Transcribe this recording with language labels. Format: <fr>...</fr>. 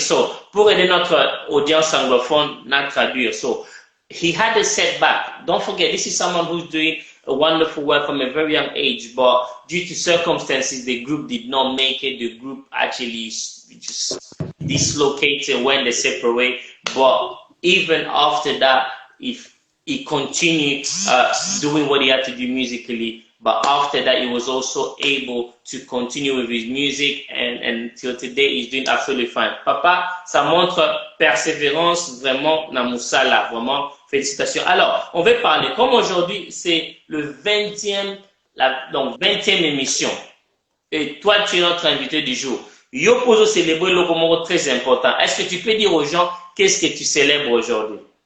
<fr>So, pour aider notre audience anglophone na traduire.</fr> <en>So, he had a setback. Don't forget, this is someone who's doing a wonderful work from a very young age, but due to circumstances, the group did not make it. The group actually just dislocated when they separate. But even after that, if he continued doing what he had to do musically, but after that, he was also able to continue with his music, and till today, he's doing absolutely fine.</en> <fr>Papa, ça montre persévérance vraiment dans Moussala, vraiment félicitations. Alors, on va parler, comme aujourd'hui, c'est le 20e, donc 20e émission, et toi, tu es notre invité du jour.</fr> <ln>Yo poso</ln> <fr>célébrer le moment très important. Est-ce que tu peux dire aux gens qu'est-ce que tu célèbres aujourd'hui?</fr>